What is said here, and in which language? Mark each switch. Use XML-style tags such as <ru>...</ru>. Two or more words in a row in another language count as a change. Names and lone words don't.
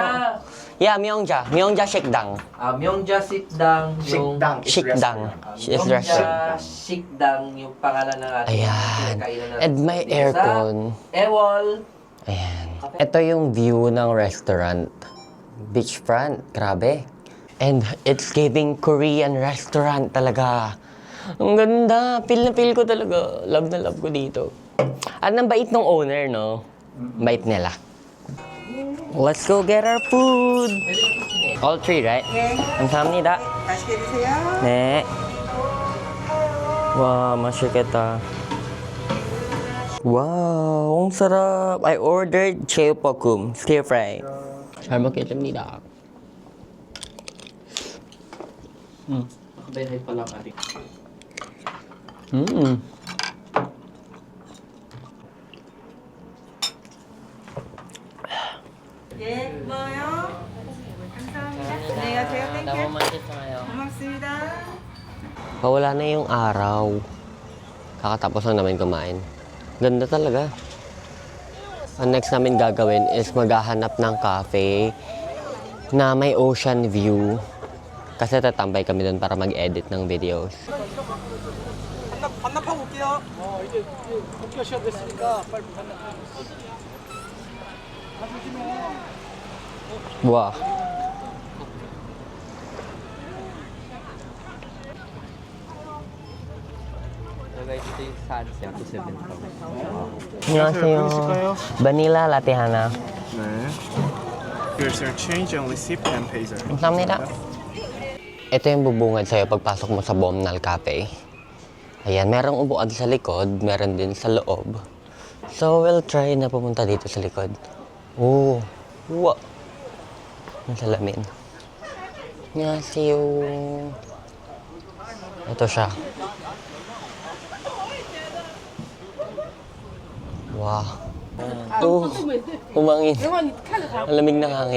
<en>Yeah, Myeongja. Myeongja Sikdang. Myeongja Sikdang. Sikdang is Sikdang. restaurant. Is restaurant.</en> <tl>Myeongja Sikdang yung pangalan ng ating Ayan. kinakainan natin. And may aircon. Ewell. Ayan. Ito yung view ng restaurant. Beachfront. Grabe.</tl> <en>And it's giving Korean restaurant talaga.</en> <tl>Ang ganda. Feel na feel ko talaga. Love na love ko dito. At ang bait ng owner, no? Bait nila.</tl> <en>Let's go get our food. All three, right?</en> <ko>네. 감사합니다. 맛있게 드세요. 네. 와, 맛있겠다.</ko> <tl>Wow, ang sarap.</tl> <en>I ordered cheopokgung, stir fry.</en> <ko>잘 먹겠습니다.</ko> <tl>Nakabenay pa lang ating.</tl> <ko>예, 뭐요? 감사합니다. 안녕히 가세요. 땡큐. 고맙습니다.</ko> <tl>Pawala na yung araw. Kakatapos lang namin kumain. Ganda talaga. Ang next namin gagawin is maghahanap ng cafe na may</tl> <en>ocean view.</en> <tl>Kasi tatambay kami doon para mag-edit ng videos.</tl> <ko>반납하고 올게요. 이제 복귀가 시작됐으니까 빨리 반납.</ko> <en>Wow.</en> <tl>So guys, ito yung sunset to 7,000.</tl> <ko>안녕하세요. 바닐라 라떼 하나. 네.</ko> <en>Here's your change and receipt and pay, sir.</en> <ko>감사합니다.</ko> <tl>Ito yung bubungad sa'yo pagpasok mo sa Bomnal Cafe. Ayan, merong upuan sa likod, meron din sa loob.</tl> <en>So, we'll try</en> <tl>na pumunta dito sa likod.</tl> <en>Oh, wow.</en> <tl>Ang salamin. Annyeonghaseyo. Ito siya. Wow. Oh, humangin. Ang lamig ng hangin.</tl>